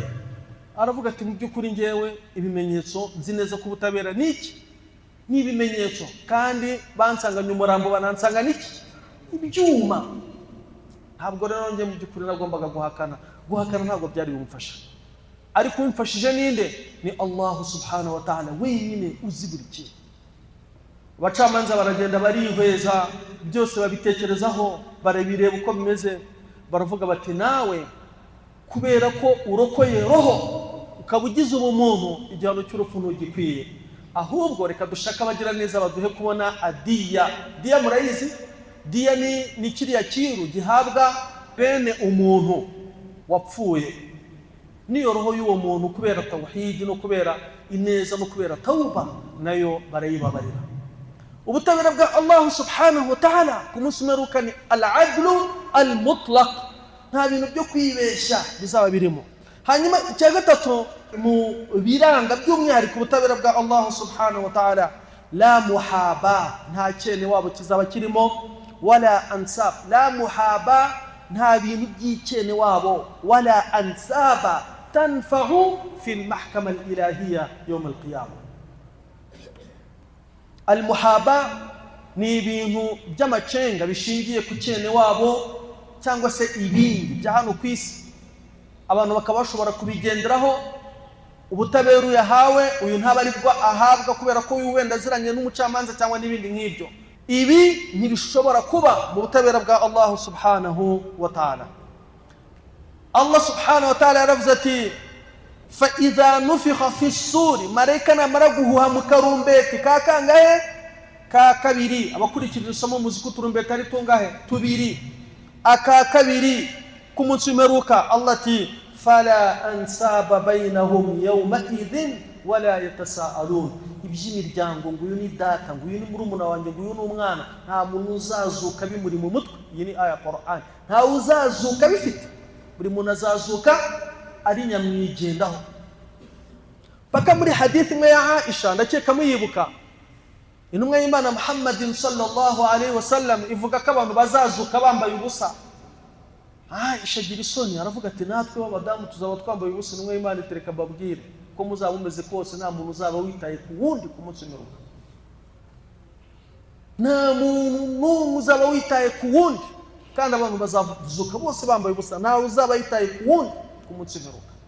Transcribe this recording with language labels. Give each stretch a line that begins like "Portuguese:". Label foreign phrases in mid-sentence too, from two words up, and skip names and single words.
Kinyarwanda: Aravuga ati mu by'ukuri ngewe ibimenyetso nzi neza ko ubutabera niki, ni ibimenyetso, kandi bansanganye umurambo banansanga niki, ibyuma. Ntabwo rero nge mu by'ukuri nagombaga guhakana ntabwo byari bimufasha. Ariko umfashije ninde? Ni Allah
Arabic: سبحانه وتعالى
Kinyarwanda: wenyine uzi buri kintu. Abacamanza baragenda barihweza byose, babitekerezaho, barabireba uko bimeze, baravuga bati nawe kubera ko urokoye roho ukaba ugize ubumuntu, igihano cy'urupfu ntugikwiye. Ahubwo reka dushaka abagira neza baduhe kubona adiya. Diya murayizi? Diya ni kiriya kiru gihabwa bene umuntu wapfuye. Niyo roho y'uwo muntu kubera tawhid no kubera ineza no kubera tauba, nayo barayibabarira. Ubutabera bwa Allah
Arabic: سبحانه وتعالى
Kinyarwanda: ku munsi w'imperuka ni
Arabic: العدل المطلق,
Kinyarwanda: nta bintu byo kwibeshya bizaba birimo. Hanyuma icya gatatu mu biranga by'umwihariko ubutabera bwa Allah
Arabic: سبحانه وتعالى, لا محاباة,
Kinyarwanda: nta cyene wabo kizaba kirimo,
Arabic: ولا أنساب، لا محاباة,
Kinyarwanda: nta bintu by'icyene wabo,
Arabic: ولا أنساب تنفع في المحكمة الإلهية يوم القيامة.
Kinyarwanda: Al-muhaba ni ibintu by'amacenga bishingiye ku cyene wabo cyangwa se ibindi bya hano ku isi, abantu bakaba bashobora kubigenderaho. Ubutabera uyahawe, uyu ntaba ari bwo ahabwa kubera ko uyu wenda aziranye n'umucamanza cyangwa n'ibindi nk'ibyo. Ibi ntibishobora kuba mu butabera bwa Allah
Arabic: سبحانه وتعالى.
Kinyarwanda: Allah
Arabic: سبحانه وتعالى
Kinyarwanda: yaravuze ati
Arabic: فإذا نفخ في الصور,
Kinyarwanda: malaika namara guhuha mu karumbeti ka kangahe? Ka kabiri. Abakurikirira isomo muziko turumbeti ari tungahe? Tubiri. Aka kabiri ku munsi w'imperuka, Allah ati
Arabic: فلا أنساب بينهم يومئذ ولا يتساءلون.
Kinyarwanda: Iby'imiryango ngo uyu ni data, ngo uyu ni murumuna wanjye, ngo uyu ni umwana, nta muntu uzazuka bimuri mu mutwe. Iyi ni aya Qur'an. Nta uzazuka bifite, buri muntu azazuka ari nyamwigendaho. Paka muri hadithi imwe ya Aisha, ndakeka muyibuka, intumwa y'Imana Muhammadin
Arabic: صلى الله عليه وسلم
Kinyarwanda: ivuga ko abantu bazazuka bambaye ubusa. Aisha agira isoni, aravuga ati natwe b'abadamu tuzaba twambaye ubusa. Intumwa y'Imana itereka babwire ko muzaba mumeze kose nta muntu uzaba witaye ku wundi ku munsi w'imperuka. Nta muntu n'umwe uzaba witaye ku wundi, kandi abantu bazazuka bose bambaye ubusa, nta uzaba yitaye ku wundi ku munsi w'imperuka.